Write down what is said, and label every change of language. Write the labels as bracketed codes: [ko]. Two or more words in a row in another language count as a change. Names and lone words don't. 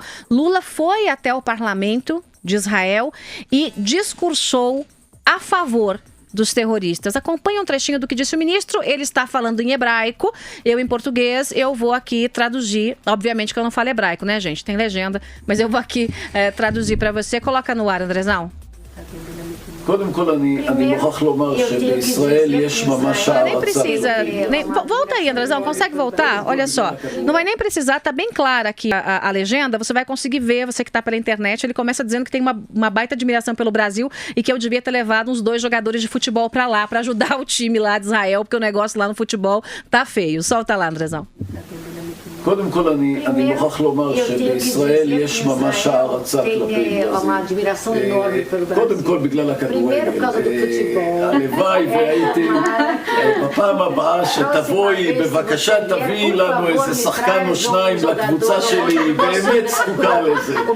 [pt] Lula foi até o parlamento de Israel e discursou a favor dos terroristas. Acompanhe um trechinho do que disse o ministro. Ele está falando em hebraico, eu em português. Eu vou aqui traduzir. Obviamente que eu não falo hebraico, né, gente? Tem legenda, mas eu vou aqui traduzir para você. Coloca no ar, Andrezão. [he] קודם כל אני מוכרח לומר שבישראל יש ממש הערצה. [pt] Nem precisa. Volta aí, Andrezão, consegue voltar? Olha só, não vai nem precisar, tá bem clara aqui a legenda, você vai conseguir ver, você que tá pela internet, ele começa dizendo que tem uma baita admiração pelo Brasil e que eu devia ter levado uns 2 jogadores de futebol pra lá, pra ajudar o time lá de Israel, porque o negócio lá no futebol tá feio. Solta lá, Andrezão. [he] קודם כל אני מוכרח לומר שבישראל יש ממש הערצה כלפי ברזיל. קודם כל בגלל הכדורגל. הלוואי והייתי בפעם הבאה שתבואי, בבקשה תביאי לנו איזה שחקן או שניים לקבוצה שלי, היא באמת זקוקה לזה.